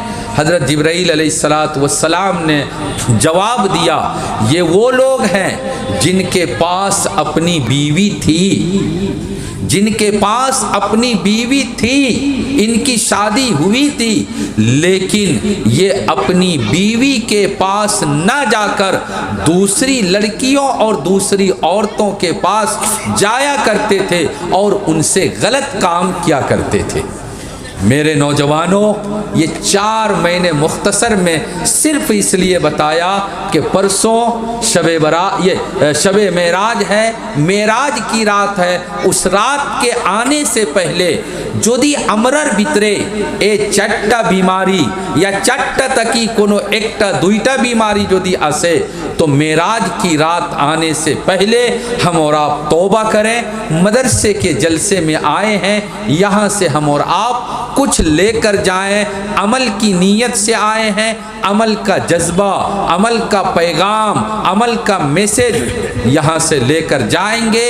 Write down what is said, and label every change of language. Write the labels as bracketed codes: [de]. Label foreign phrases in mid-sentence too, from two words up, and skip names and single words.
[ur] حضرت جبرائیل علیہ السلام نے جواب دیا یہ وہ لوگ ہیں جن کے پاس اپنی بیوی تھی، جن کے پاس اپنی بیوی تھی، ان کی شادی ہوئی تھی، لیکن یہ اپنی بیوی کے پاس نہ جا کر دوسری لڑکیوں اور دوسری عورتوں کے پاس جایا کرتے تھے اور ان سے غلط کام کیا کرتے تھے۔ میرے نوجوانوں، یہ 4 میں نے مختصر میں صرف اس لیے بتایا کہ پرسوں شب معراج ہے، معراج کی رات ہے، اس رات کے آنے سے پہلے [bn] যদি আমরার ভিতরে এই 4টা বিমারি [ur] یا [bn] 4টা তকি কোনো একটা দুইটা বিমারি যদি আসে [ur] تو معراج کی رات آنے سے پہلے ہم اور آپ توبہ کریں۔ مدرسے کے جلسے میں آئے ہیں، یہاں سے ہم اور آپ کچھ لے کر جائیں، عمل کی نیت سے آئے ہیں، عمل کا جذبہ، عمل کا پیغام، عمل کا میسج یہاں سے لے کر جائیں گے۔